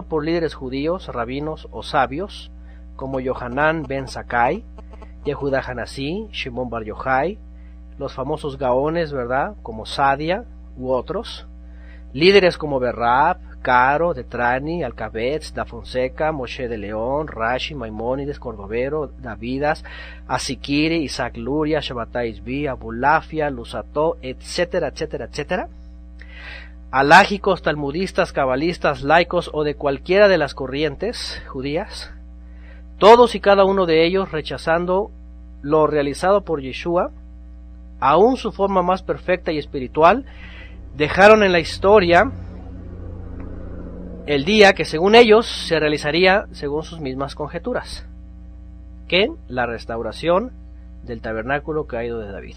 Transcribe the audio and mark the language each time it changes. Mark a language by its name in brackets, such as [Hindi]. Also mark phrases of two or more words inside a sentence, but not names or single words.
[Spanish] por líderes judíos, rabinos o sabios, como Yohanan ben Zakkai, Yehuda Hanasí, Shimon Bar Yochai, los famosos gaones, ¿verdad?, como Sadia u otros, líderes como Berrab, Caro, Detrani, Alcabetz, Da Fonseca, Moshe de León, Rashi, Maimónides, Cordovero, Davidas, Asikiri, Isaac Luria, Shabbatai Isbi, Abulafia, Lusato, etcétera, etcétera, etcétera. Alágicos, talmudistas, cabalistas, laicos o de cualquiera de las corrientes judías, todos y cada uno de ellos rechazando lo realizado por Yeshua, aún su forma más perfecta y espiritual, dejaron en la historia el día que según ellos se realizaría según sus mismas conjeturas, que la restauración del tabernáculo caído de David.